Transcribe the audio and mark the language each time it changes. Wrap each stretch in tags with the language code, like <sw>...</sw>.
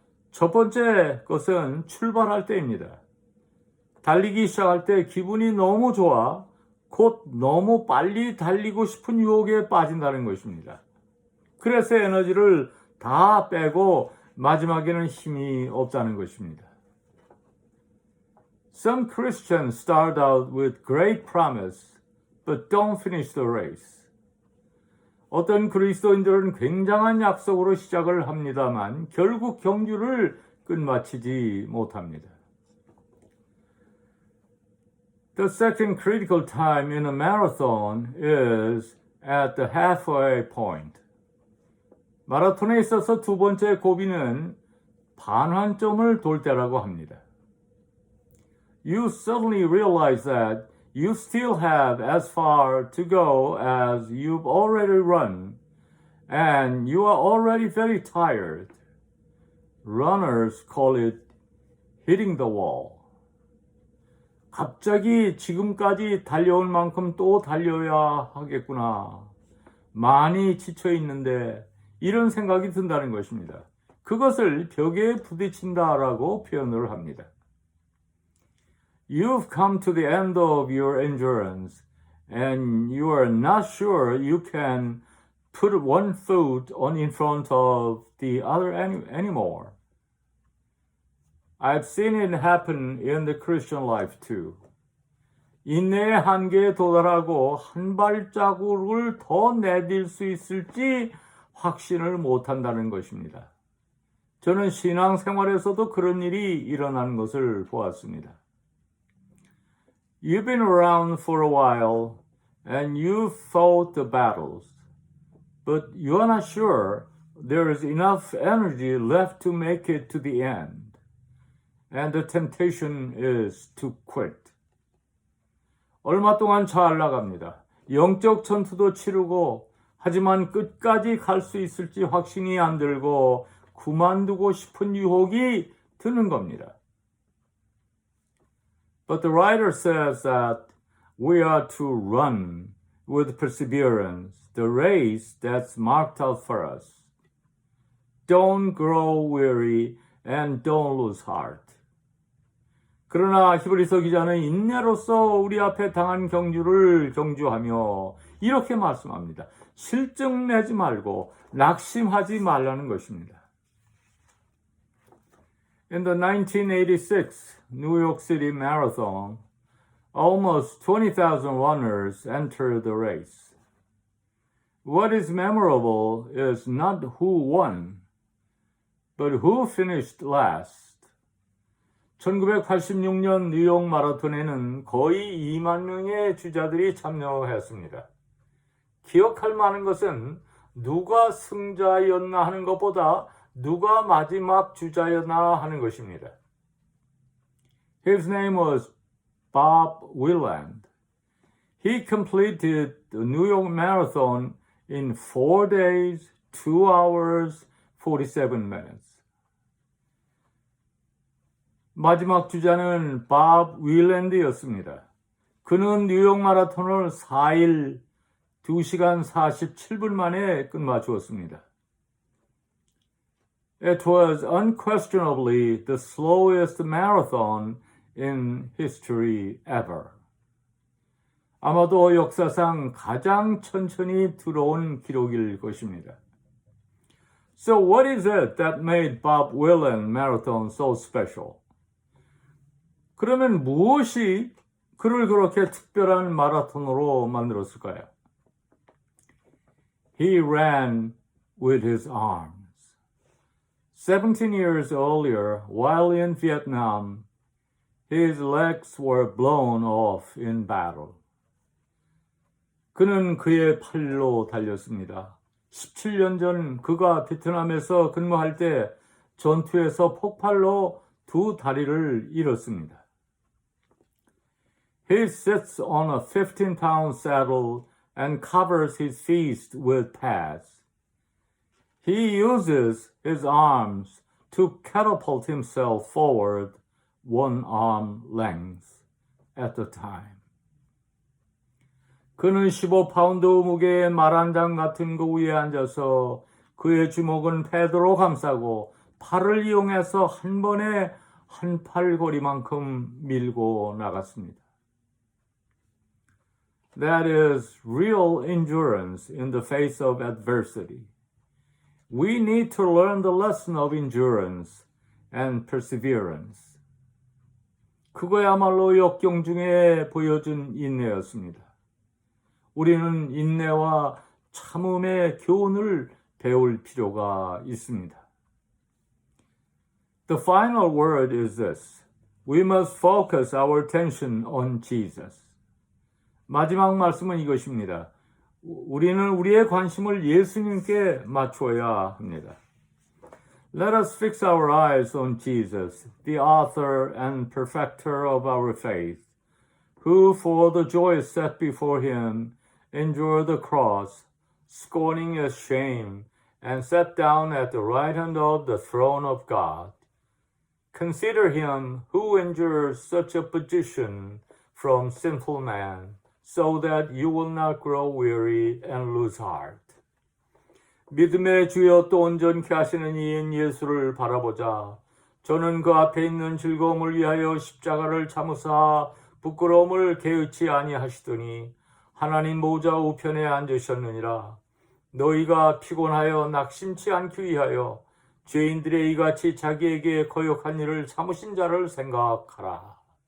<ko>첫 번째 것은 출발할 때입니다. 달리기 시작할 때 기분이 너무 좋아 곧 너무 빨리 달리고 싶은 유혹에 빠진다는 것입니다. 그래서 에너지를 다 빼고 마지막에는 힘이 없다는 것입니다.</ko> <en>Some Christians start out with great promise, but don't finish the race.</en> <ko>어떤 그리스도인들은 굉장한 약속으로 시작을 합니다만 결국 경주를 끝마치지 못합니다.</ko> <en>The second critical time in a marathon is at the halfway point.</en> <ko>마라톤에 있어서 두 번째 고비는 반환점을 돌 때라고 합니다.</ko> <en>You suddenly realize that you still have as far to go as you've already run, and you are already very tired. Runners call it hitting the wall.</en> <ko>갑자기 지금까지 달려온 만큼 또 달려야 하겠구나. 많이 지쳐 있는데 이런 생각이 든다는 것입니다. 그것을 벽에 부딪힌다라고 표현을 합니다.</ko> <en>You've come to the end of your endurance and you are not sure you can put one foot on in front of the other anymore. I've seen it happen in the Christian life too.</en> <ko>인내의 한계에 도달하고 한 발자국을 더 내딜 수 있을지 확신을 못한다는 것입니다. 저는 신앙생활에서도 그런 일이 일어나는 것을 보았습니다.</ko> <en>You've been around for a while and you've fought the battles, but you are not sure there is enough energy left to make it to the end, and the temptation is to quit.</en> <ko>얼마 동안 잘 나갑니다. 영적 전투도 치르고 하지만 끝까지 갈 수 있을지 확신이 안 들고 그만두고 싶은 유혹이 드는 겁니다.</ko> <en>But the writer says that we are to run with perseverance the race that's marked out for us. Don't grow weary and don't lose heart.</en> <ko>그러나 히브리서 기자는 인내로서 우리 앞에 당한 경주를 경주하며 이렇게 말씀합니다. 실증 내지 말고 낙심하지 말라는 것입니다.</ko> <en>In the 1986 New York City Marathon, almost 20,000 runners entered the race. What is memorable is not who won, but who finished last.</en> <ko>1986년 뉴욕 마라톤에는 거의 2만 명의 주자들이 참여했습니다. 기억할 만한 것은 누가 승자였나 하는 것보다 누가 마지막 주자였나 하는 것입니다.</ko> <en>His name was Bob Willand. He completed the New York Marathon in 4 days, 2 hours, 47 minutes.</en> <ko>마지막 주자는 밥 윌랜드였습니다. 그는 뉴욕 마라톤을 4일 2시간 47분 만에 끝마주었습니다.</ko> <en>It was unquestionably the slowest marathon in history ever.</en> <ko>아마도 역사상 가장 천천히 들어온 기록일 것입니다.</ko> <en>So what is it that made Bob Willand Marathon so special?</en> <ko>그러면 무엇이 그를 그렇게 특별한 마라톤으로 만들었을까요?</ko> <en>He ran with his arms. 17 years earlier, while in Vietnam, his legs were blown off in battle.</en> <ko>그는 그의 팔로 달렸습니다. 17년 전 그가 베트남에서 근무할 때 전투에서 폭발로 두 다리를 잃었습니다.</ko> <en>He sits on a 15-pound saddle and covers his feet with pads. He uses his arms to catapult himself forward one arm length at a time.</en> <ko>그는 15파운드 무게의 말 한 장 같은 그 위에 앉아서 그의 주먹은 패드로 감싸고 팔을 이용해서 한 번에 한 팔걸이만큼 밀고 나갔습니다.</ko> <en>That is real endurance in the face of adversity. We need to learn the lesson of endurance and perseverance.</en> <ko>그거야말로 역경 중에 보여준 인내였습니다. 우리는 인내와 참음의 교훈을 배울 필요가 있습니다.</ko> <en>The final word is this. We must focus our attention on Jesus.</en> <ko>마지막 말씀은 이것입니다. 우리는 우리의 관심을 예수님께 맞춰야 합니다.</ko> <en>Let us fix our eyes on Jesus, the author and perfecter of our faith, who for the joy set before him endured the cross, scorning its shame, and sat down at the right hand of the throne of God. Consider him who endures such a position from sinful man, so that you will not grow weary and lose heart.</en> <ko>믿음의 주여 또 온전케 하시는 이인 예수를 바라보자. 저는 그 앞에 있는 즐거움을 위하여 십자가를 참으사 부끄러움을 개의치 아니하시더니 하나님 보좌 우편에 앉으셨느니라. 너희가 피곤하여 낙심치 않기 위하여 죄인들의 이같이 자기에게 거역한 일을 참으신 자를 생각하라.</ko>